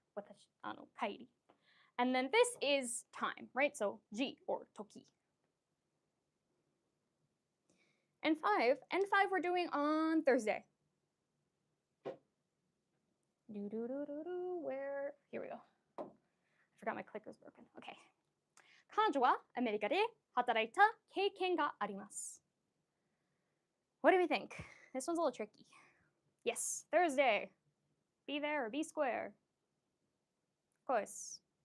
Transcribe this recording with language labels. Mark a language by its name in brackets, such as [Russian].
[English] Watashi, kairi. And then this is time, right? So ji, or toki. And five we're doing on Thursday. Where? Here we go. I forgot my clicker's broken. Okay. [Japanese] 彼女はアメリカで働いた経験があります。 [English] What do we think? This one's a little tricky. Yes, Thursday. Be there or be square. Of course.